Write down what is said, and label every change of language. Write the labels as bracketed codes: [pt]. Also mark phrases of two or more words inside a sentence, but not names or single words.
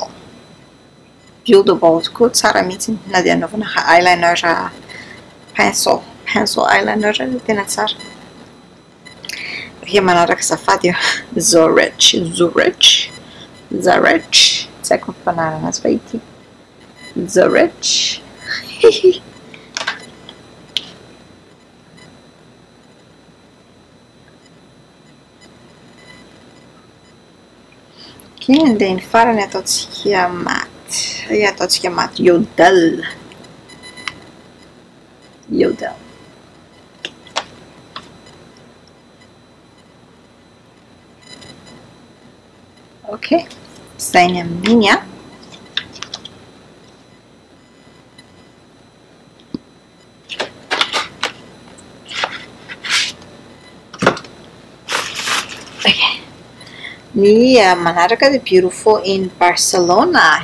[mg] Bio de bord koa tsara mihitsy na dia anaovana [en] eyeliner pencil eyeliner [mg] tena tsara. Dia manaraka zafady Zurich. Tsy haiko ny fanarana azy fa ity. Zurich. Okay, [en] and then [mg] farany ataontsika maty. Ataontsika maty Yodel. Okay, izay ny amin'iny ny manaraka dia Beautiful in Barcelona.